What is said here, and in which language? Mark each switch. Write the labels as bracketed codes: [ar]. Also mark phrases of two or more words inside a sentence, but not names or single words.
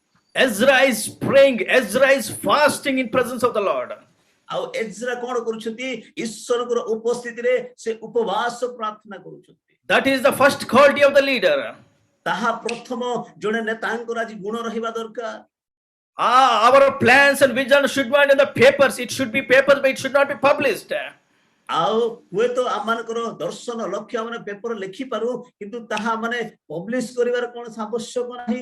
[en] Ezra is praying, Ezra is fasting in presence of the Lord. [or] ଆଉ ଏଜ୍ରା କଣ କରୁଛନ୍ତି ଈଶ୍ୱରଙ୍କର ଉପସ୍ଥିତିରେ ସେ ଉପବାସ ପ୍ରାର୍ଥନା କରୁଛନ୍ତି [en] That is the first quality of the leader. [or] ତାହା ପ୍ରଥମ ଜଣେ ନେତାଙ୍କର ଆଜି ଗୁଣ ରହିବା ଦରକାର [en] Our plans and vision should not be in the papers. It should be papers, but it should not be published. [or] ଆଉ ହୁଏତ ଆମମାନଙ୍କର ଦର୍ଶନ ଲକ୍ଷ୍ୟ ଆମେ ପେପର ଲେଖିପାରୁ କିନ୍ତୁ ତାହା ମାନେ ପବ୍ଲିଶ କରିବାର କୌଣସି ଆବଶ୍ୟକ ନାହିଁ